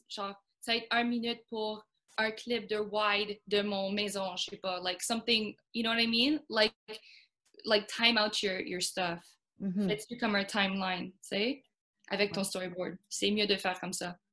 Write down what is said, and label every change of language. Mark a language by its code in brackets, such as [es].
[fr] Genre, ça va être 1 minute pour un clip de wide de mon maison, je sais pas. [en] Like, something, you know what I mean? Like time out your stuff. [fr] Fais-tu comme un timeline, tu sais, avec ton storyboard. C'est mieux de faire comme ça.